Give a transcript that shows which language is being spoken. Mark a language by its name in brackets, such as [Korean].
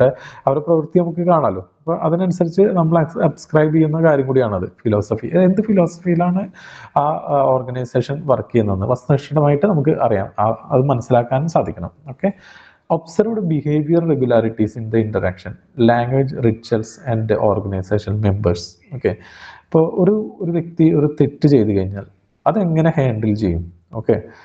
[Malayalam] പക്ഷേ അവരുടെ പ്രവൃത്തി നമുക്ക് കാണാമല്ലോ. അപ്പോൾ അതിനനുസരിച്ച് നമ്മൾ സബ്സ്ക്രൈബ് ചെയ്യുന്ന കാര്യം കൂടിയാണത് ഫിലോസഫി. എന്ത് ഫിലോസഫിയിലാണ് ആ ഓർഗനൈസേഷൻ വർക്ക് ചെയ്യുന്നതെന്ന് വസ്തുനിഷ്ഠമായിട്ട് നമുക്ക് അറിയാം, അത് മനസ്സിലാക്കാനും സാധിക്കണം. Okay. [English] Observed behavior regularities in the interaction, language, rituals and organization members. [Malayalam] Okay. ഇപ്പോൾ ഒരു വ്യക്തി ഒരു തെറ്റ് ചെയ്ത് കഴിഞ്ഞാൽ അതെങ്ങനെ ഹാൻഡിൽ ചെയ്യും? ഓക്കെ.